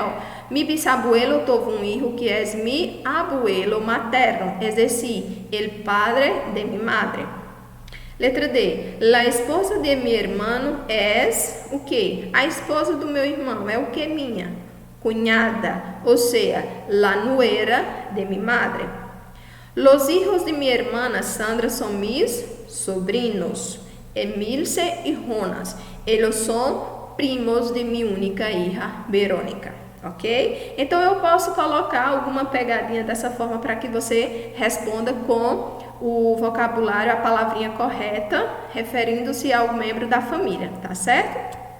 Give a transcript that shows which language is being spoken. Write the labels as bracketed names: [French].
[Spanish] Ó, mi bisabuelo tuvo un hijo que es mi abuelo materno, es decir, el padre de mi madre. Letra D. La esposa de mi hermano es o quê? [Portuguese] A esposa do meu irmão é o que minha? Cunhada, ou seja, [Spanish] la nuera de mi madre. Los hijos de mi hermana Sandra son mis sobrinos, Emilce y Jonas. [Portuguese] Eles são primos de minha única hija, Verônica, ok? Então, eu posso colocar alguma pegadinha dessa forma para que você responda com o vocabulário, a palavrinha correta, referindo-se ao membro da família, tá certo?